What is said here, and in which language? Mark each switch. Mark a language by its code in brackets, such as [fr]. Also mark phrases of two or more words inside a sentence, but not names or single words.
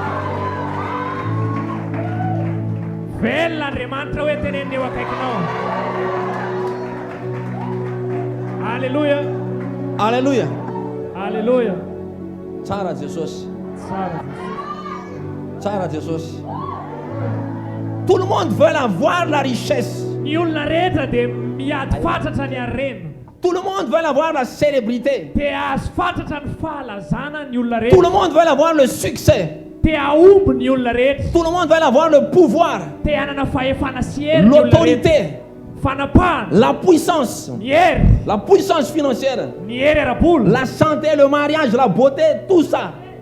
[mg] Velona Andriamanitra hoe teneniny eo akaikinao. Alléluia. Alléluia. Alléluia. Tsara Jesosy. Tsara Jesosy. [fr] Tout le monde veut avoir la richesse. [mg] Ny olona rehetra dia miady fatratra ny harena. [fr] Tout le monde veut avoir la célébrité. [mg] Dia azo fatratra ny fahalazana ny olona [fr] Tout le [mg] rehetra. [fr] monde veut avoir le succès. Tout le monde va avoir le pouvoir, l'autorité, la puissance financière, la santé, le mariage, la beauté, tout ça.